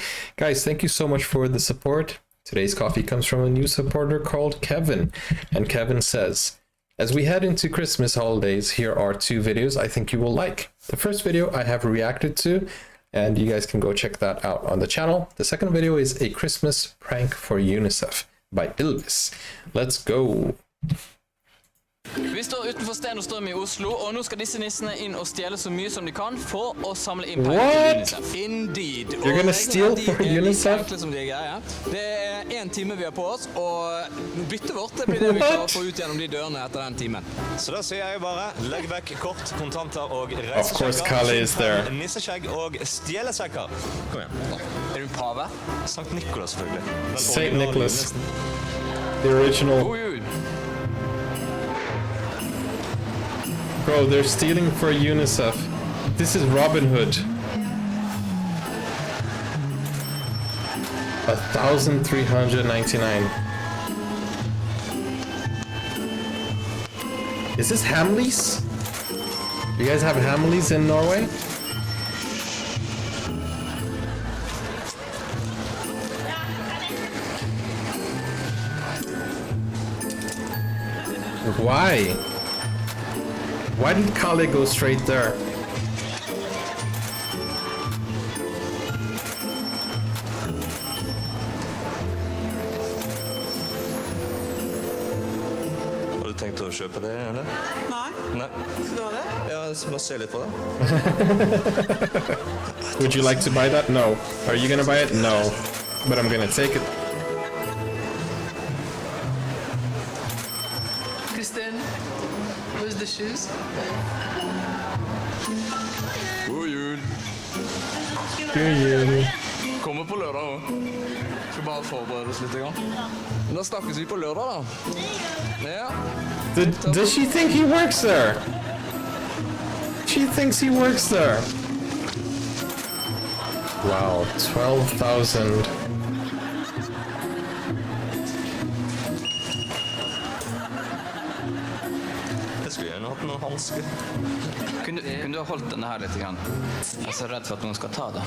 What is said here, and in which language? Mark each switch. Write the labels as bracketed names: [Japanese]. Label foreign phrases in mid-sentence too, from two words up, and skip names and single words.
[English] Guys, thank you so much for the support. Today's coffee comes from a new supporter called Kevin, and Kevin says, as we head into Christmas holidays, here are two videos I think you will like. The first video I have reacted to, and you guys can go check that out on the channel. The second video is a Christmas prank for UNICEF by Ylvis. Let's go. [Norwegian] Vi står utenfor Sten og Strøm i Oslo, og nå skal disse nissene inn og stjele så mye som de kan for å samle inn penger til UNICEF. [English] Indeed. You're gonna steal for UNICEF? [Norwegian] Det er 1 time vi har på oss, og byttet vårt det blir det vi klarer å få ut gjennom de dørene etter den timen. Så da sier jeg bare, legg vekk kort, kontanter og [English] Of course Calle is there. [Norwegian] nisseskjegg og stjelesekker. Kom igjen. Er du pave? Sankt Nikolas selvfølgelig. [English] Saint Nicholas. The original. [Norwegian] God jul. [English] Bro, they're stealing for UNICEF. This is Robin Hood. 1,399. Is this Hamleys? You guys have Hamleys in Norway? Why? Why did Calle go straight there? [Norwegian] Har du tenkt å kjøpe det, eller? Nei. Nei. Skal du ha det? Ja, bare se litt på det. [English] Would you like to buy that? No. Are you gonna buy it? No. But I'm gonna take it. Kristin, where's the shoes? [Norwegian] God jul. [English] Do you? [Norwegian] Kommer på lørdag nå. Skal bare forberede oss litt. Men da snakkes vi på lørdag da. Ja. [English] Does she think he works there? She thinks he works there. Wow, 12,000. [Norwegian] Jeg skulle gjerne hatt noen hansker. Kunne du ha holdt denne her litt grann? Jeg er så redd for at noen skal ta det.